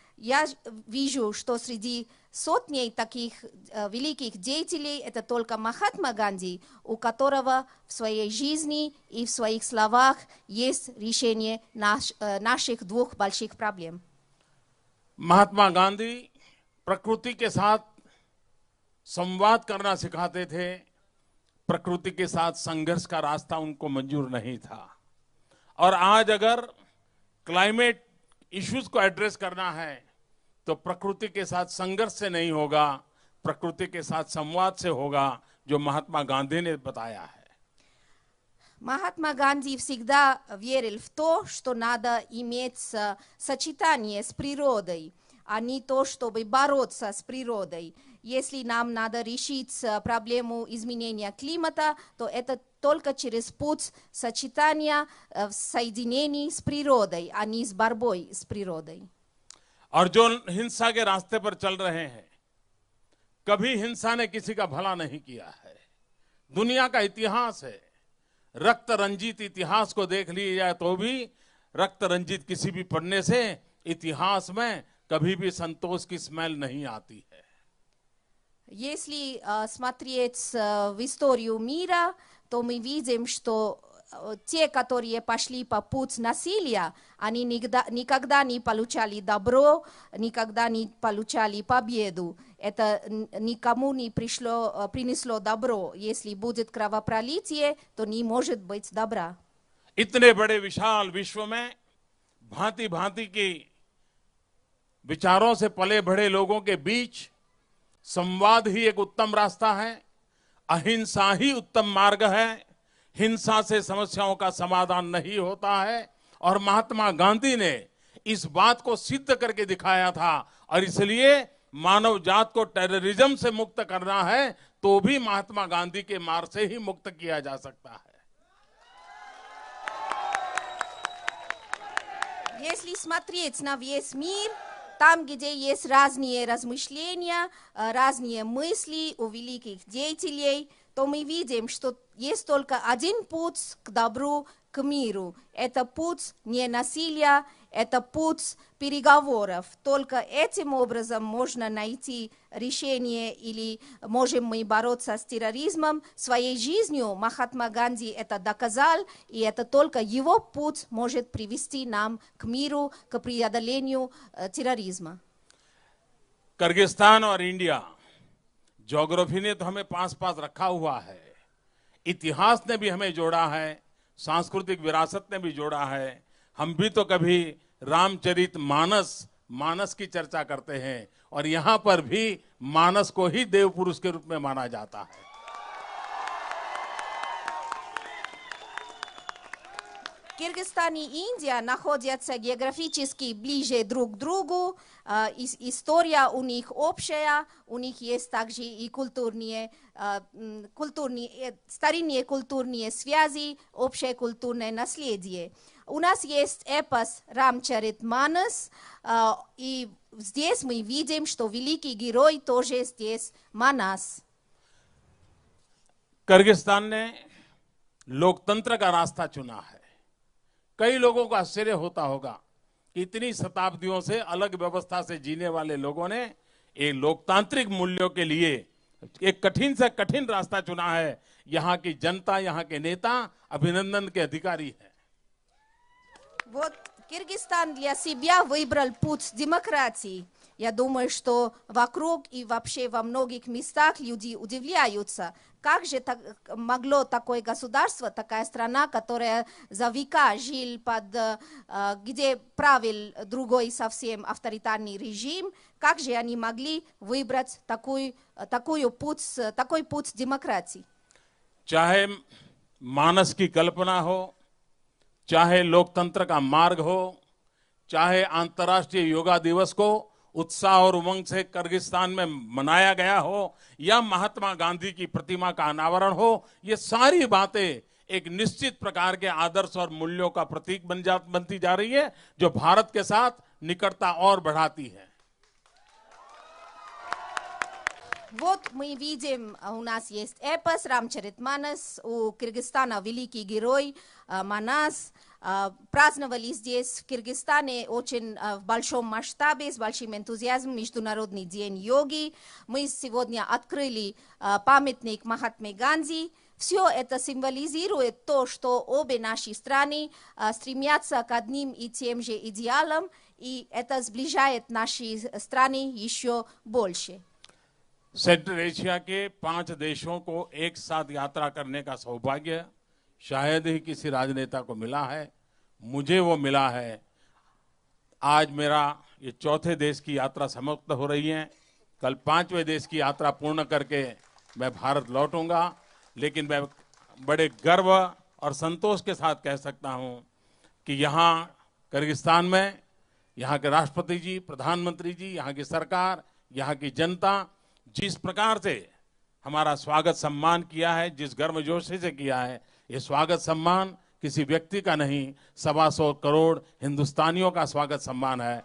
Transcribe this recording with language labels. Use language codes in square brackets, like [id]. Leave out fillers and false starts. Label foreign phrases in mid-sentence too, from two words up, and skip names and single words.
[ru] Я вижу, что среди сотней таких великих деятелей, это только Махатма Ганди, у которого в своей жизни и в своих словах есть решение наших двух больших проблем. [hi] महात्मा गांधी प्रकृति के साथ संवाद करना सिखाते थे, प्रकृति के साथ संघर्ष का रास्ता उनको मंजूर नहीं था। और आज अगर [en] climate issues [hi] को एड्रेस करना है तो प्रकृति के साथ संघर्ष से नहीं होगा, प्रकृति के साथ संवाद से होगा, जो महात्मा गांधी ने बताया है। [ru] Махатма Ганди всегда верил в то, что надо иметь сочетание с природой, а не то, чтобы бороться с природой. Если нам надо решить проблему изменения климата, то это только через путь сочетания соединений с природой, а не с борьбой с природой. [hi] और जो हिंसा के रास्ते पर चल रहे हैं, कभी हिंसा ने किसी का भला नहीं किया है। दुनिया का इतिहास है, रक्त रंजित इतिहास को देख लिया जाए तो भी रक्त रंजित किसी भी पढ़ने से इतिहास में कभी भी संतोष की स्मेल नहीं आती है। [ru] Если смотреть в историю мира, то мы видим, что те, которые пошли по пути насилия, они никогда не получали добро, никогда не получали победу. Это никому не принесло добро. Если будет кровопролитие, то не может быть добра. [hi] इतने बड़े विशाल विश्व में भांति भांति की विचारों से पले बढ़े लोगों के बीच संवाद ही एक उत्तम रास्ता है, अहिंसा ही उत्तम मार्ग है। हिंसा से समस्याओं का समाधान नहीं होता है और महात्मा गांधी ने इस बात को सिद्ध करके दिखाया था। और इसलिए मानव जात को टेररिज्म से मुक्त करना है तो भी महात्मा गांधी के मार्ग से ही मुक्त किया जा सकता है। [ru] Если смотреть на весь мир, там, где есть разные размышления, разные мысли у великих деятелей, то мы видим, что есть только один путь к добру, к миру. Это путь не насилия, это путь переговоров. Только этим образом можно найти решение или можем мы бороться с терроризмом. Своей жизнью Махатма Ганди это доказал, и это только его путь может привести нам к миру, к преодолению терроризма. [hi] किर्गिस्तान और इंडिया, ज्योग्राफी ने तो हमें पास पास रखा हुआ है, इतिहास ने भी हमें जोड़ा है, सांस्कृतिक विरासत ने भी जोड़ा है। हम भी तो कभी रामचरित मानस की चर्चा करते हैं और यहाँ पर भी मानस को ही देव पुरुष के रूप में माना जाता है। [ru] Кыргызстан и Индия находятся географически ближе друг к другу, история у них общая, у них есть также и старинные культурные связи, общее культурное наследие. У нас есть эпос Рамчаритманас, и здесь мы видим, что великий герой тоже здесь Манас. [hi] किर्गिस्तान ने लोकतंत्र का रास्ता चुना है। कई लोगों को आश्चर्य होता होगा कि इतनी शताब्दियों से अलग व्यवस्था से जीने वाले लोगों ने एक लोकतांत्रिक मूल्यों के लिए एक कठिन से कठिन रास्ता चुना है। यहाँ की जनता, यहाँ के नेता अभिनंदन के अधिकारी हैं। [ru] Вот Кыргызстан для себя выбрал путь демократии. Я думаю, что вокруг и вообще во многих местах люди удивляются, как же могло такое государство, такая страна, которая за века жил где правил другой совсем авторитарный режим, как же они могли выбрать такой путь демократии? [hi] चाहे मानस की कल्पना हो, चाहे लोकतंत्र का मार्ग हो, चाहे अंतर्राष्ट्रीय योगा दिवस को उत्साह और उमंग से किर्गिस्तान में मनाया गया हो, या महात्मा गांधी की प्रतिमा का अनावरण हो, ये सारी बातें एक निश्चित प्रकार के आदर्श और मूल्यों का प्रतीक बनती जा रही है, जो भारत के साथ निकटता और बढ़ाती है। [ru] Вот мы видим, у нас есть эпос Рамчаритманас, у Кыргызстана великий герой Манас, праздновали здесь, в Киргизстане, очень в большом масштабе, с большим энтузиазмом Международный день йоги. Мы сегодня открыли памятник Махатме Ганди. Все это символизирует то, что обе наши страны стремятся к одним и тем же идеалам, и это сближает наши страны еще больше. [hi] सेंट्रल एशिया के 5 देशों को एक साथ यात्रा करने का सौभाग्य शायद ही किसी राजनेता को मिला है। मुझे वो मिला है। आज मेरा ये चौथे देश की यात्रा समाप्त हो रही है। कल 5वें देश की यात्रा पूर्ण करके मैं भारत लौटूंगा, लेकिन मैं बड़े गर्व और संतोष के साथ कह सकता हूं कि यहाँ किर्गिस्तान में यहाँ के राष्ट्रपति जी, प्रधानमंत्री जी, यहाँ की सरकार, यहाँ की जनता जिस प्रकार से हमारा स्वागत सम्मान किया है, जिस गर्मजोशी से किया है, ये स्वागत सम्मान किसी व्यक्ति का नहीं, 125 करोड़ हिंदुस्तानियों का स्वागत सम्मान है।